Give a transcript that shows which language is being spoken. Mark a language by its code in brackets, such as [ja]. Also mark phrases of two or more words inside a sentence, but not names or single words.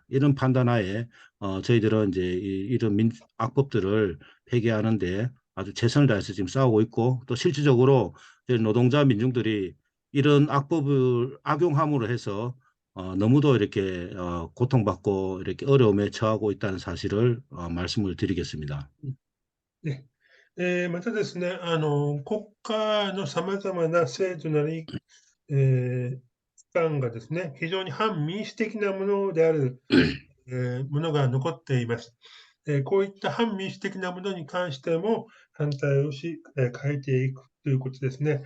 [ko] 이런 판단하에 저희들은 이제 이런 악법들을 폐기하는데 아주 최선을 다해서 지금 싸우고 있고 또 실질적으로 저희 노동자 민중들이 이런 악법을 악용함으로 해서 너무도 이렇게 고통받고 이렇게 어려움에 처하고 있다는 사실을 말씀을 드리겠습니다. [ja] ねまたですね、国家のさまざまな制度なり、機関がですね、非常に反民主的なものである、ものが残っています。こういった反民主的なものに関しても反対をし、変えていくということですね。